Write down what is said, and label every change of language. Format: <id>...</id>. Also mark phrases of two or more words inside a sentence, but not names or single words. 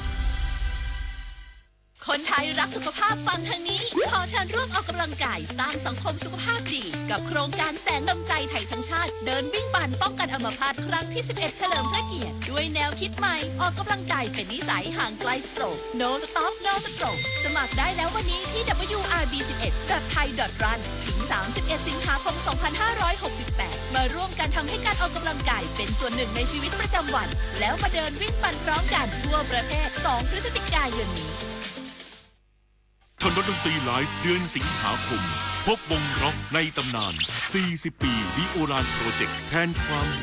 <th>คนไทยรักสุขภาพฟังทางนี้ขอเชิญร่วมออกกำลังกายสร้างสังคมสุขภาพดีกับโครงการแสนดลใจไทยทั้งชาติเดินวิ่งปั่นป้องกันอัมพาตครั้งที่11เฉลิมพระเกียรติด้วยแนวคิดใหม่ออกกำลังกายเป็นนิสัยห่างไกลสโตรก</th> <en>No Stop No Stroke</en> <th>สมัครได้แล้ววันนี้ที่ wrb11.thai.run ถึง31สิงหาคม2568มาร่วมกันทำให้การออกกำลังกายเป็นส่วนหนึ่งในชีวิตประจำวันแล้วมาเดินวิ่งปั่นพร้อมกันทั่วประเทศ2พฤศจิกายนนี้ ถนนดนตรีไลฟ์เดือนสิงหาคมพบวงร็อกในตำนาน40ปีวิโอลานโปรเจกต์แทนความห่ว</th>